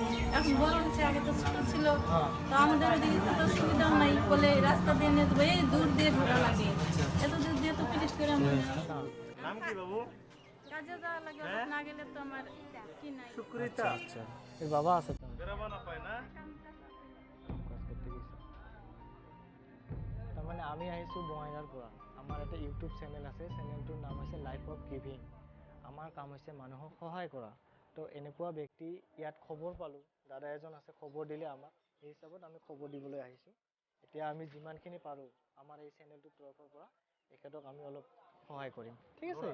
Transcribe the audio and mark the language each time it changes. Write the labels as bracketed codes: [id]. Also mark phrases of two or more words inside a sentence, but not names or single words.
[bn] এখন বড় হচ্ছে, আগে তো ছোট ছিল, তো আমাদের ওদিকে তো সুবিধাও নাই, বলে রাস্তা দিয়ে নিয়ে যাবো, এই দূর দিয়ে ঘোরা লাগে, এত দূর দিয়ে তো পিরিত করে আমরা নাম কি বাবু? কাজে যাওয়া লাগে, না গেলে তো আমার কি নাই। সুকৃতা। আচ্ছা এর বাবা আছে তো বেরাবা না পায় না? [as] তার মানে আমি আহিছো বঙাইগাঁৱৰ পৰা। আমাৰ এটা ইউটিউব চেনেল আছে, চেনেলটোৰ নাম হৈছে লাইফ অফ গিভিং। আমাৰ কাম হৈছে মানুহক সহায় কৰা। তো এনেকুৱা ব্যক্তি ইয়াত খবৰ পালোঁ, দাদা এজন আছে, খবৰ দিলে আমাক, সেই হিচাপত আমি খবৰ দিবলৈ আহিছোঁ। এতিয়া আমি যিমানখিনি পাৰোঁ আমাৰ এই চেনেলটোৰ তৰফৰ পৰা এখেতক আমি অলপ সহায় কৰিম, ঠিক আছে?